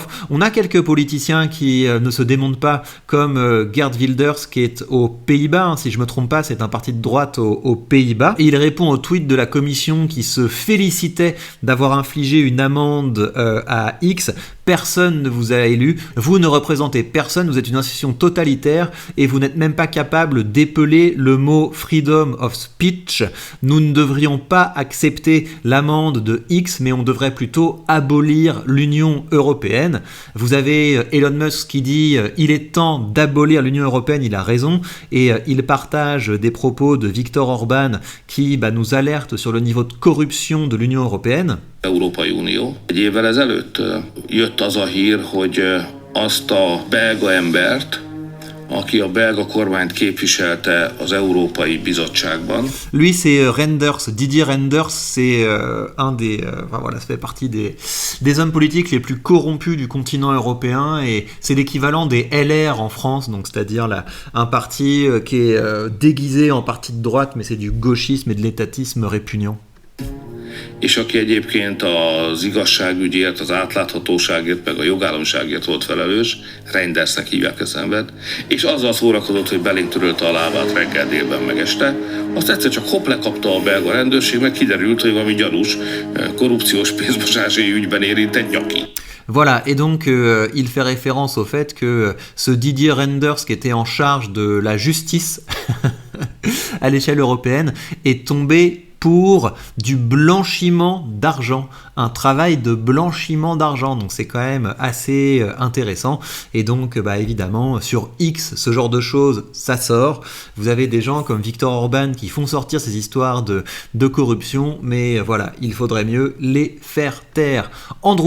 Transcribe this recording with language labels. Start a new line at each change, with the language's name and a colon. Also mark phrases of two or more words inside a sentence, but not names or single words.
French: On a quelques politiciens qui ne se démontent pas, comme Geert Wilders qui est aux Pays-Bas, si je me trompe pas, c'est un parti de droite aux Pays-Bas. Et il répond au tweet de la commission qui se félicitait d'avoir infligé une amende à X. Personne ne vous a élu, vous ne représentez personne, vous êtes une institution totalitaire et vous n'êtes même pas capable d'épeler le mot
English: freedom of speech.
French: Nous ne devrions pas accepter l'amende de X, mais on devrait plutôt abolir l'Union européenne. Vous avez Elon Musk qui dit il est temps d'abolir l'Union européenne, il a raison, et il partage des propos de Viktor Orban qui nous alerte sur le niveau de corruption de l'Union européenne.
Hungarian: Európai Unió. Egy évvel ezelőtt jött az a hír, hogy azt a belga embert, aki a belga kormányt képviselte az Európai Bizottságban.
French: Lui, c'est Reynders, Didier Reynders, c'est un des, ça fait partie des hommes politiques les plus corrompus du continent européen et c'est l'équivalent des LR en France, donc c'est-à-dire un parti qui est déguisé en parti de droite, mais c'est du gauchisme et de l'étatisme répugnant.
Hungarian: És aki egyébként az igazságügyért, az átláthatóságért, meg a jogállamiságért volt felelős, Reyndersnek hívják ezt embert, és azzal szórakozott, hogy belénk törölte a lábát reggel, délben, meg este. Azt egyszer csak hopp lekapta a belga rendőrség, meg kiderült, hogy valami gyanús korrupciós pénzmosási ügyben érintett nyaki.
French: Voilà, et donc il fait référence au fait que ce Didier Reynders qui était en charge de la justice à l'échelle européenne est tombé pour du blanchiment d'argent, un travail de blanchiment d'argent, donc c'est quand même assez intéressant, et donc évidemment sur X, ce genre de choses, ça sort, vous avez des gens comme Viktor Orban qui font sortir ces histoires de corruption, mais voilà, il faudrait mieux les faire taire.